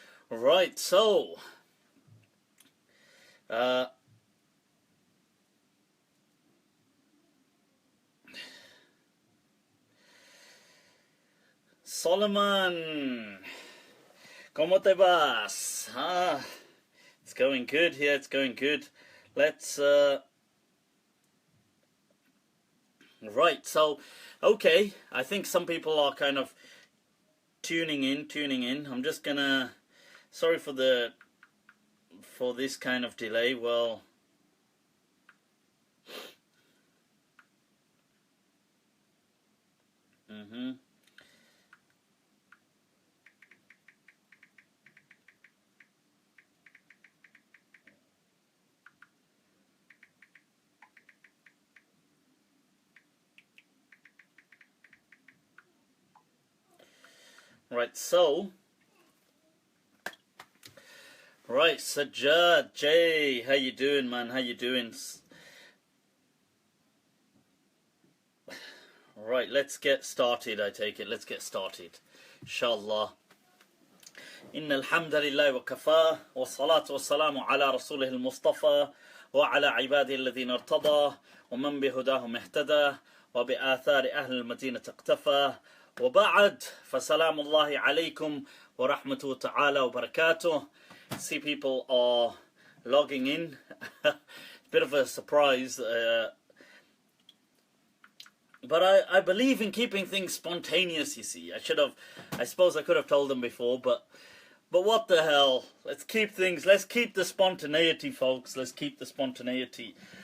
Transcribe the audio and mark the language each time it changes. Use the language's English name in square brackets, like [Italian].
[English] Right, so Solomon, [Spanish] ¿cómo te vas? [English] It's going good here, it's going good. Let's right, so okay, I think some people are kind of tuning in. I'm just gonna, sorry for this kind of delay. Well, right, so right, Sajjad Jay, how you doing, man? How you doing? Right, let's get started. I take it. Let's get started, inshallah. [Arabic] إن الحمد لله وكفاه والصلاة والسلام على رسوله المصطفى وعلى عباده الذين ارتضى ومن بهداهم اهتدى وبآثار أهل المدينة اقتفى وبعد فسلام الله عليكم ورحمة تعالى وبركاته. [English] See, people are logging in. Bit of a surprise, but I believe in keeping things spontaneous. You see, I suppose I could have told them before, but what the hell? Let's keep the spontaneity, folks. Let's keep the spontaneity.